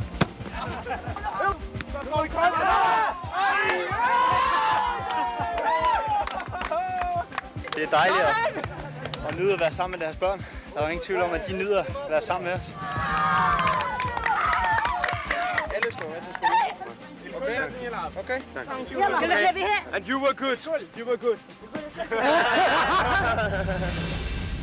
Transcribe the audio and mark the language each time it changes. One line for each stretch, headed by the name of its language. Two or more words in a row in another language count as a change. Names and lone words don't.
Danish: Det er dejligt at nyde at være sammen med deres børn. Der er jo ingen tvivl om, at de nyder at være sammen med os. Alle skal være til skole.
English: Okay? Thank you. Okay. And you were good. You were good.